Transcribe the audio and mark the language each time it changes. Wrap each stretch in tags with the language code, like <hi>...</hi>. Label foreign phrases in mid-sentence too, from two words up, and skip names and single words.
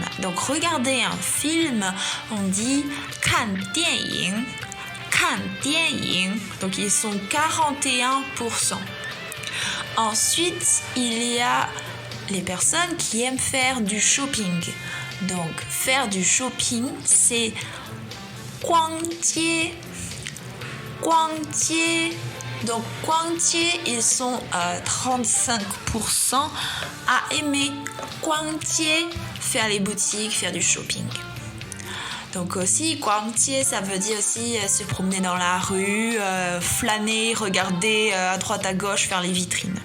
<fr>Donc, regarder un film, on dit</fr> <zh>看电影.</zh> <fr>Donc, ils sont 41%. Ensuite, il y a les personnes qui aiment faire du shopping. Donc, faire du shopping, c'est 逛街. Donc, 逛街, ils sont 35% à aimer 逛街, faire les boutiques, faire du shopping. Donc aussi, 逛街, ça veut dire aussi se promener dans la rue, flâner, regarder à droite à gauche, faire les vitrines.</fr>